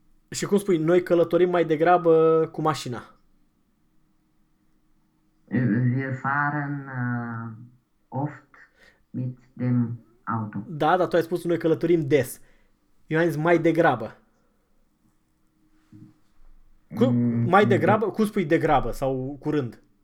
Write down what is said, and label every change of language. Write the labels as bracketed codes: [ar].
[ro] Și cum spui, noi călătorim mai degrabă cu mașina? [de] Wir fahren oft mit dem Auto. [ro] Da, dar tu ai spus noi călătorim des. Eu am zis mai degrabă. Mai degrabă? Cum spui degrabă sau curând?